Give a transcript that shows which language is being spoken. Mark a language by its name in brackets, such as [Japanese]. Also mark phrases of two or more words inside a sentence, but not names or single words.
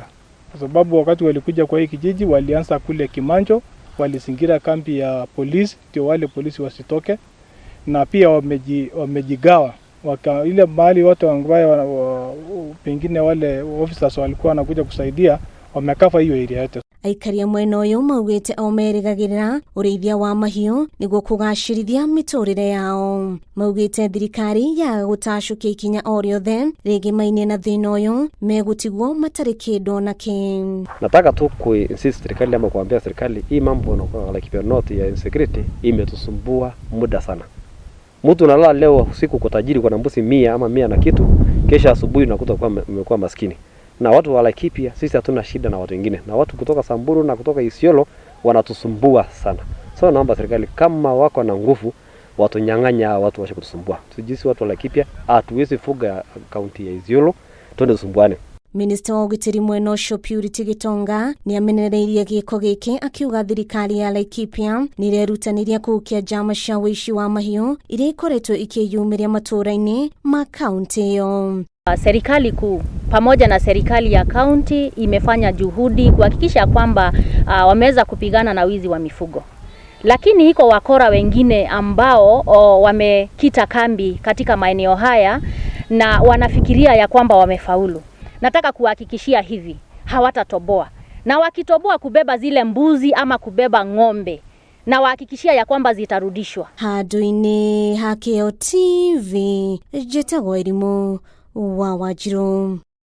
[Swahili] Kwa sababu wakati walikuja kwa hii kijiji walianza kule Kimanjo, walizingira kambi ya polisi ndio wale polisi wasitoke, na pia wamejigawa ile mahali wote ambao pengine wale officers walikuwa wanakuja kusaidia wamekafa hiyo area yote. [Kikuyu] Aikari mwena ũyũ maugĩte o merĩgagĩrĩra ũrĩithia wa mahiũ nĩguo kũgacĩrithia mĩtũrĩre yao. Maugĩte thirikari ya gũtacũkia ikinya o rĩothe rĩgĩmainie na thĩna ũyũ megũtigwo matarĩ kĩndũ na kĩ. [Swahili] Nataka tu kuinsist serikali ama kuambia serikali hii mambo na Laikipia North ya insecurity imetusumbua muda sana. Mtu analala leo usiku kwa tajiri kwa mbuzi 100 ama 100 na kitu, kesha asubuhi unakuta umekuwa maskini. Na watu wa Laikipia sisi hatuna shida na watu wengine, na watu kutoka Samburu na kutoka Isiolo wanatusumbua sana. So naomba serikali kama wako na nguvu watu nyang'anya watu washe kutusumbua. Sisi watu wa Laikipia hatuwezi fuga kaunti ya Isiolo twende tusumbuane. [Kikuyu] Minister wa ũgitĩri mwena ũcio Purity Gitonga nĩ amenereirie gĩko gĩkĩ akiuga thirikari ya Laikipia nĩ irerutanĩria kũhukia njama cia ũici wa mahiũ iria ikoretwo ikĩyumĩria matũũra-inĩ ma kaunti ĩyo. [Swahili] Serikali kuu pamoja na serikali ya kaunti imefanya juhudi kuhakikisha kwamba wameweza kupigana na wizi wa mifugo. Lakini iko wakora wengine ambao wamekita kambi katika maeneo haya na wanafikiria ya kwamba wamefaulu. Nataka kuhakikishia hivi, hawatatoboa. Na wakitoboa kubeba zile mbuzi ama kubeba ng'ombe, na wahakikishia ya kwamba zitarudishwa. [Kikuyu] Handũ-inĩ ha KO TV, njĩtagwo Iraiirwo wa Wanjiru.